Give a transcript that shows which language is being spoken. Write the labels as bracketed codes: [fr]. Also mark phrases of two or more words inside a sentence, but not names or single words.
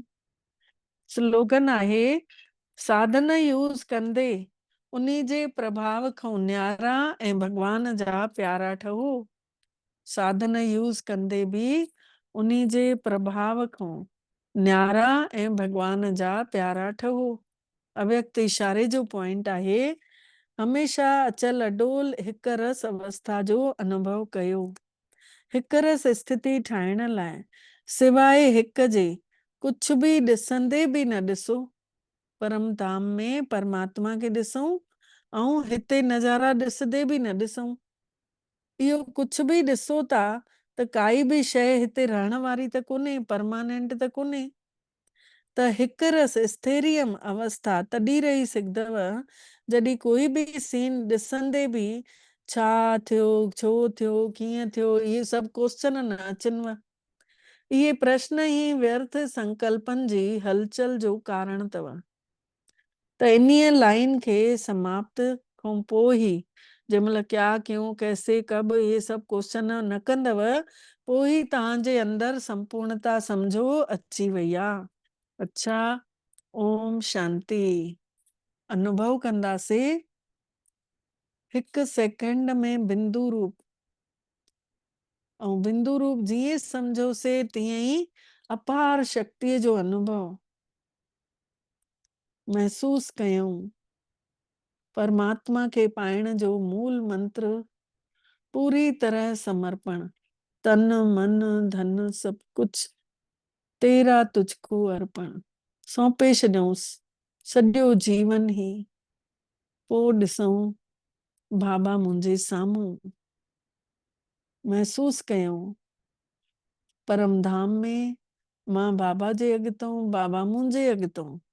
[sd] स्लोगन आहे, साधन यूज़ कंदे उन्ही जे प्रभाव खां न्यारा ऐं भॻवान जा प्यारा ठहो। साधन यूज़ कंदे बि उन्ही जे प्रभाव खां न्यारा ऐं भॻवान जा प्यारा ठहो। अव्यक्त इशारे जो पॉइंट आहे, हमेशा अचल अडोल हिक रस अवस्था जो अनुभव कयो। हिक रस स्थिति ठाहिण लाइ सिवाय हिक जे कुछ बि ॾिसंदे बि न ॾिसो। परम धाम में परमात्मा खे ॾिसूं ऐं हिते नज़ारा ॾिसदे बि न ॾिसूं। इहो कुछ बि ॾिसो था त काई बि शइ हिते रहण वारी त कोन्हे, परमानेंट त कोन्हे। त हिकु रस स्थैरियम अवस्था तॾहिं रही सघंदव जॾहिं कोई बि सीन ॾिसंदे बि छा थियो, छो थियो, कीअं थियो, इहे सभु क्वेश्चन न अचनिव। इहे प्रश्न ई व्यर्थ संकल्पनि जी हलचल जो कारण अथव। त इन्हीअ लाइन खे समाप्त खां पोइ ई जंहिंमहिल [hi] क्या क्यों कैसे कब [sd] इहे सभु क्वेश्चन न कंदव, पोइ ई तव्हांजे अंदरि संपूर्णता सम्झो अची वई आहे। अच्छा, ओम शांति। अनुभव कंदासीं हिकु सेकंड में बिंदु रूप, ऐं बिंदु रूप जीअं सम्झोसीं तीअं ई अपार शक्तिअ जो अनुभव महसूस कयूं। परमात्मा खे पाइण जो मूल मंत्र पूरी तरह समर्पण, [hi] तन मन धन सब कुछ तेरा तुझको अर्पण। [sd] सौंपे छॾियूंसि सॼो जीवन ई, पोइ ॾिसूं बाबा मुंहिंजे साम्हूं। महसूस कयूं परम धाम में मां बाबा जे अॻितों, बाबा मुंहिंजे अॻितों।